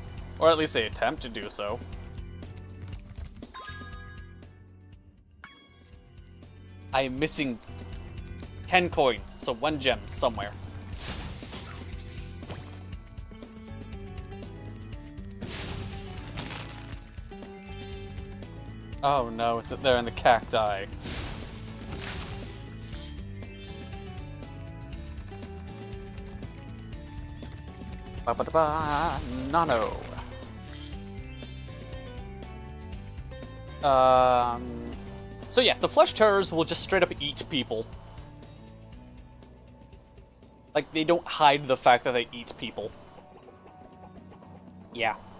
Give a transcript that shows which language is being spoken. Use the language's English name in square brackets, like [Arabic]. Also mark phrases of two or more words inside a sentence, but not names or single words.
[English] Or at least they attempt to do so. I am missing 10 coins, so 1 gem somewhere. Oh no, it's there in the cacti. Ba-ba-da-ba, nano. So yeah, the Flesh Terrors will just straight up eat people. Like, they don't hide the fact that they eat people. Yeah.